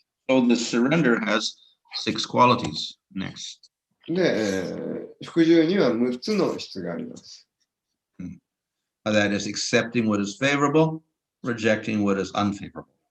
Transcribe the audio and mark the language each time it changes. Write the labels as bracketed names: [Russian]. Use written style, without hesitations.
[English] So the surrender has 6 qualities. Next. [Japanese] で、服従には6つの質があります。 [English] That is accepting what is favorable, rejecting what is unfavorable.